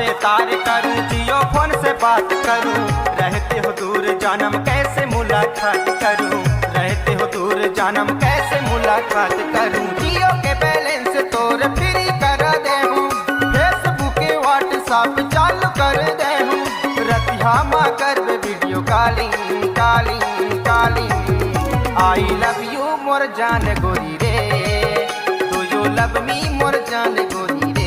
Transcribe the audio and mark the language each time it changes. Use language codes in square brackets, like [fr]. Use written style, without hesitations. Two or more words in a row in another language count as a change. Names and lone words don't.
[hne] तार करूं जियो फोन से बात करूं रहते हो दूर जानम कैसे मुलाकात करूं रहते हो दूर जानम कैसे मुलाकात करूं जियो के बैलेंस तोर फ्री कर दे हूं फेसबुक व्हाट्सएप चालू कर दे हूँ रतिया माँ करबे [en] video calling calling calling I love you [hne] मोर जान गोरी रे [en] do you love me [hne] मोर जान गोरी रे